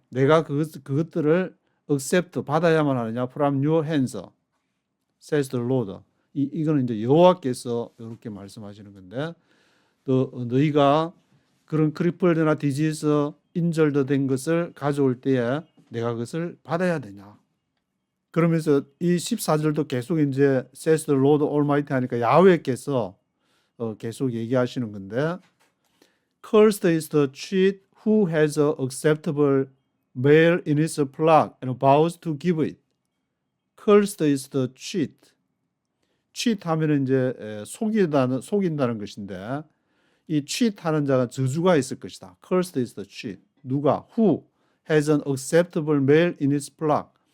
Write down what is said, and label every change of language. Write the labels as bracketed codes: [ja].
[ko] 내가 그것들을 accept 받아야만 하느냐? [en] From your hands, says the Lord. [ko] 이거는 이제 여호와께서 이렇게 말씀하시는 건데, 또 너희가 그런 크리플드나 디지즈 인절도 된 것을 가져올 때에 내가 그것을 받아야 되냐? 그러면서 이 14절도 계속 이제 [en] says the Lord Almighty [ko] 하니까 야훼께서 계속 얘기하시는 건데, [en] Cursed is the cheat who has a acceptable male in his flock and vows to give it. Cursed is the cheat. [ko] cheat 하면은 이제 속인다는 것인데, 이 cheat 하는 자가 저주가 있을 것이다. [en] Cursed is the cheat. [ko] 누가? [en] Who has an acceptable male in his flock.